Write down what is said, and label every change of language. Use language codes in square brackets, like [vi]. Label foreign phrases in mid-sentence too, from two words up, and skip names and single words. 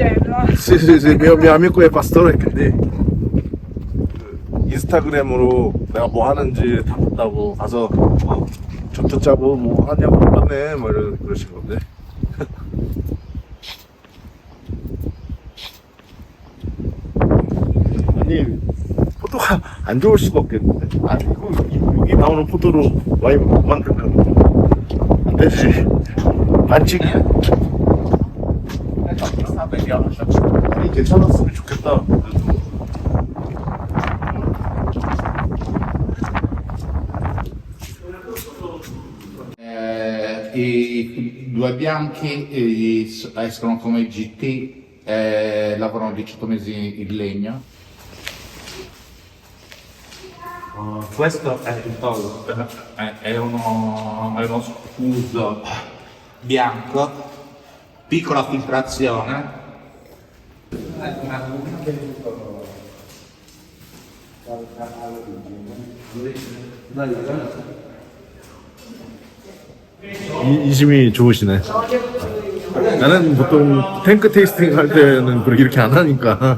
[it] Sì, sì, sì, mio amico è pastore, quindi [ko] 인스타그램으로 내가 뭐 하는지 다 봤다고 가서 저도 짜고 뭐 하냐고 물었네 뭐 그러신 건데. 아니 포토가 안 좋을 수가 없겠는데. 아니 여기 나오는 포토로 와인 못 만들면 안 되지. 반칙이야. 아니 괜찮았으면 좋겠다. [it] I due bianchi escono come GT, lavorano 18 mesi in legno. Questo è il toro, è uno scudo bianco, piccola filtrazione. [ko] 이심이 좋으시네. 나는 보통 탱크 테이스팅 할 때는 그렇게 이렇게 안 하니까.